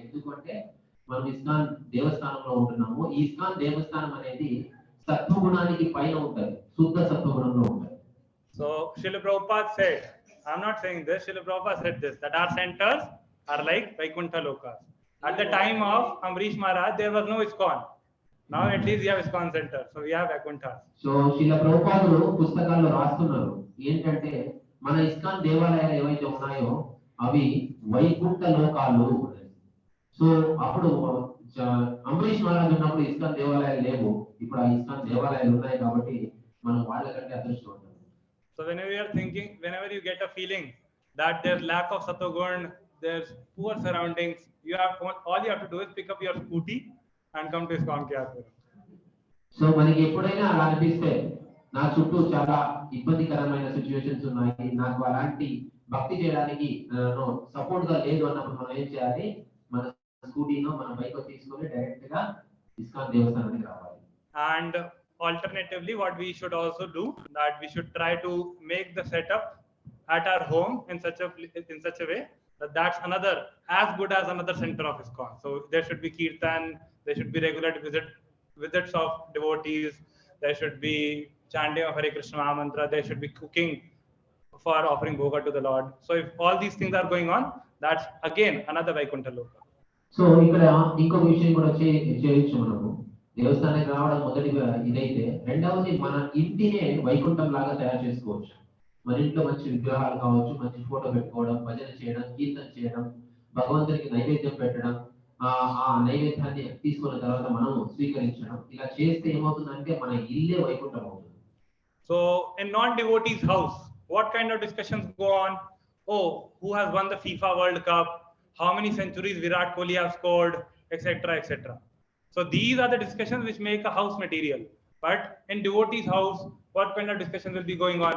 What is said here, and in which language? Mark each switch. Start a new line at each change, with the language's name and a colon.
Telugu: ఎందుకంటే మనం ఇస్కాన్ దేవస్థానంలో ఉంటున్నాము. ఈ ఇస్కాన్ దేవస్థానం అనేది సత్వగుణానికి పైన ఉంటుంది, శుద్ధ సత్వగుణంలో ఉంటుంది.
English: So Srila Prabhupada said, I'm not saying this, Srila Prabhupada said this, that our centers are like Vaikuntha Lokas. At the time of Ambrish Maharaj, there was no ISKCON. Now at least we have ISKCON center, so we have Vaikuntha.
Telugu: So శిల ప్రభుపాదులు పుస్తకాల్లో రాస్తున్నారు ఏంటంటే మన ISKCON దేవాలయాలు ఏవైతే ఉన్నాయో అవి వైకుంఠ లోకాలు. సో అప్పుడు అంబరీష్ మహారాజ్ ఉన్నప్పుడు ఇస్కాన్ దేవాలయాలు లేవు, ఇప్పుడు ఆ ఇస్కాన్ దేవాలయాలు ఉన్నాయి కాబట్టి మనం వాళ్ళకంటే అదృష్టవంతులు.
English: So whenever you are thinking, whenever you get a feeling that there's lack of Satoguna, there's poor surroundings, all you have to do is pick up your scooty and come to ISKCON Puram.
Telugu: So మనకి ఎప్పుడైనా అలా అనిపిస్తే నా చుట్టూ చాలా ఇబ్బందికరమైన situations ఉన్నాయి, నాకు అలాంటి భక్తి చేయడానికి సపోర్ట్ గా లేదు అన్నప్పుడు మనం ఏం చేయాలి, మన స్కూటీనో మన బైక్ తీసుకొని డైరెక్ట్ గా ఇస్కాన్ దేవస్థానానికి రావాలి.
English: And alternatively, what we should also do, that we should try to make the setup at our home in such a way that that's another as good as another center of ISKCON. So there should be kirtan, there should be regular visits of devotees, there should be chanting of Hare Krishna mantra, there should be cooking for offering bhoga to the Lord. So if all these things are going on, that's again another Vaikuntha Loka.
Telugu: So ఇక్కడ ఇంకొక విషయం కూడా చేయొచ్చు. మనము దేవస్థానానికి రావడం మొదటి ఇదైతే, రెండవది మన ఇంటినే వైకుంఠం లాగా తయారు చేసుకోవచ్చు. మన ఇంట్లో మంచి విగ్రహాలు కావచ్చు, మంచి ఫోటో పెట్టుకోవడం, భజన చేయడం, కీర్తన చేయడం, భగవంతునికి నైవేద్యం పెట్టడం, ఆ నైవేద్యాన్ని తీసుకున్న తర్వాత మనం స్వీకరించడం, ఇలా చేస్తే ఏమవుతుందంటే మన ఇల్లే వైకుంఠం అవుతుంది.
English: So in non-devotees' house, what kind of discussions go on? Oh, who has won the FIFA World Cup? How many centuries Virat Kohli has scored, etc., etc. So these are the discussions which make a house material. But in devotees' house, what kind of discussions will be going on?